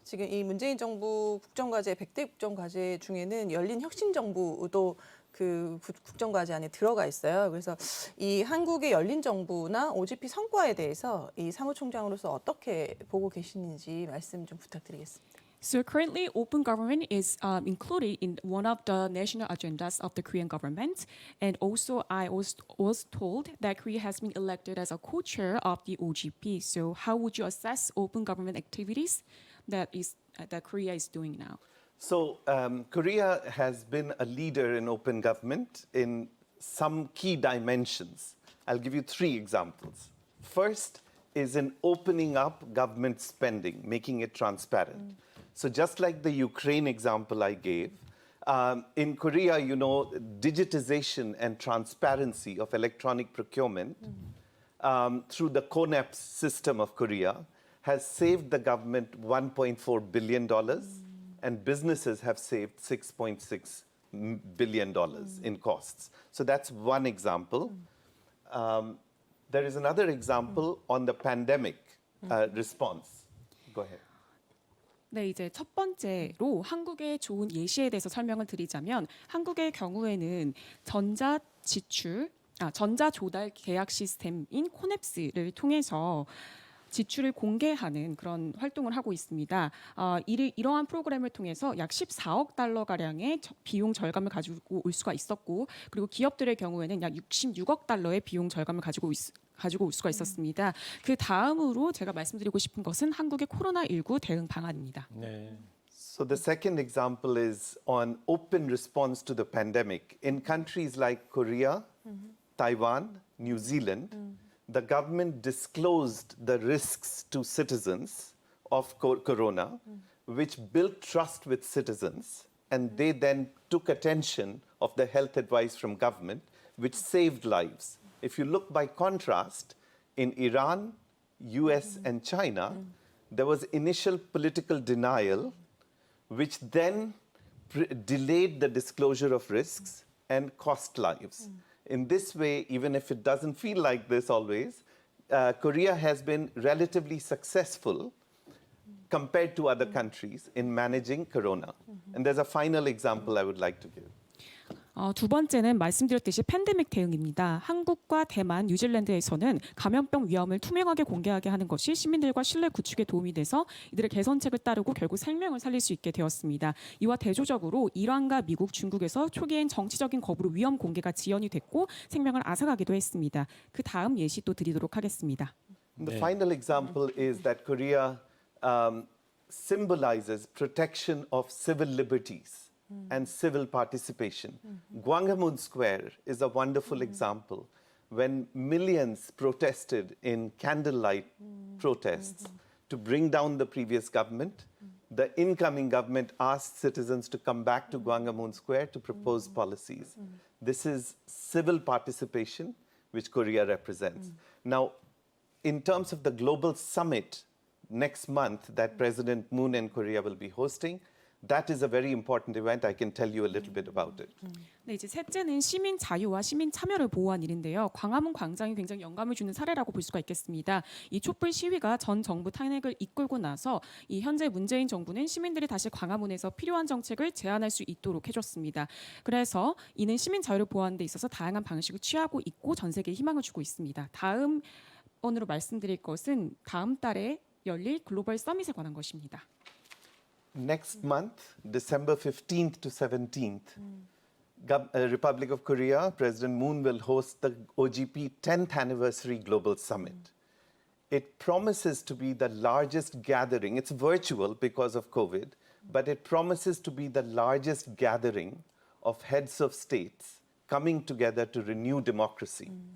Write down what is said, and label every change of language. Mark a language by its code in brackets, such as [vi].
[ko] 지금 이 문재인 정부 국정과제 100대 국정과제 중에는 열린 혁신정부도 그 국정과제 안에 들어가 있어요. 그래서 이 한국의 열린 정부나 OGP 성과에 대해서 이 사무총장으로서 어떻게 보고 계시는지 말씀 좀 부탁드리겠습니다. [en] So currently, open government is included in one of the national agendas of the Korean government. And also, I was told that Korea has been elected as a co-chair of the OGP. So how would you assess open government activities that Korea is doing now? So Korea has been a leader in open government in some key dimensions. I'll give you 3 examples. First is in opening up government spending, making it transparent. So just like the Ukraine example I gave, in Korea, you know, digitization and transparency of electronic procurement through the KONEP system of Korea has saved the government $1.4 billion, and businesses have saved $6.6 billion in costs. So that's one example. There is another example on the pandemic response. Go ahead. [ko] 네, 이제 첫 번째로 한국의 좋은 예시에 대해서 설명을 드리자면 한국의 경우에는 전자 조달 계약 시스템인 코넵스를 통해서 지출을 공개하는 그런 활동을 하고 있습니다. 이러한 프로그램을 통해서 약 14억 달러 가량의 비용 절감을 가지고 올 수가 있었고, 그리고 기업들의 경우에는 약 66억 달러의 비용 절감을 가지고 올 수가 있었습니다. 그 다음으로 제가 말씀드리고 싶은 것은 한국의 코로나19 대응 방안입니다. 네. [en] So the second example is on open response to the pandemic. In countries like Korea, Taiwan, New Zealand, the government disclosed the risks to citizens of corona, which built trust with citizens, and they then took attention of the health advice from government, which saved lives. If you look by contrast, in Iran, US, and China, there was initial political denial, which then delayed the disclosure of risks and cost lives. In this way, even if it doesn't feel like this always, Korea has been relatively successful compared to other countries in managing corona. And there's a final example I would like to give. [ko] 두 번째는 말씀드렸듯이 팬데믹 대응입니다. 한국과 대만, 뉴질랜드에서는 감염병 위험을 투명하게 공개하게 하는 것이 시민들과 신뢰 구축에 도움이 돼서 이들의 개선책을 따르고 결국 생명을 살릴 수 있게 되었습니다. 이와 대조적으로 이란과 미국, 중국에서 초기엔 정치적인 거부로 위험 공개가 지연이 됐고 생명을 앗아가기도 했습니다. 그 다음 예시 또 드리도록 하겠습니다. [en] The final example is that Korea symbolizes protection of civil liberties and civil participation. Gwanghwamun Square is a wonderful example when millions protested in candlelight protests to bring down the previous government. The incoming government asked citizens to come back to Gwanghwamun Square to propose policies. This is civil participation, which Korea represents. Now, in terms of the global summit next month that President Moon and Korea will be hosting, that is a very important event. I can tell you a little bit about it. [ko] 네, 이제 셋째는 시민 자유와 시민 참여를 보호한 일인데요. 광화문 광장이 굉장히 영감을 주는 사례라고 볼 수가 있겠습니다. 이 촛불 시위가 전 정부 탄핵을 이끌고 나서 이 현재 문재인 정부는 시민들이 다시 광화문에서 필요한 정책을 제안할 수 있도록 해줬습니다. 그래서 이는 시민 자유를 보호하는 데 있어서 다양한 방식을 취하고 있고 전 세계에 희망을 주고 있습니다. 다음 번으로 말씀드릴 것은 다음 달에 열릴 글로벌 서밋에 관한 것입니다. [en] Next month, December 15th to 17th, Republic of Korea, President Moon will host the OGP 10th Anniversary Global Summit. It promises to be the largest gathering. It's virtual because of COVID, but it promises to be the largest gathering of heads of states coming together to renew democracy.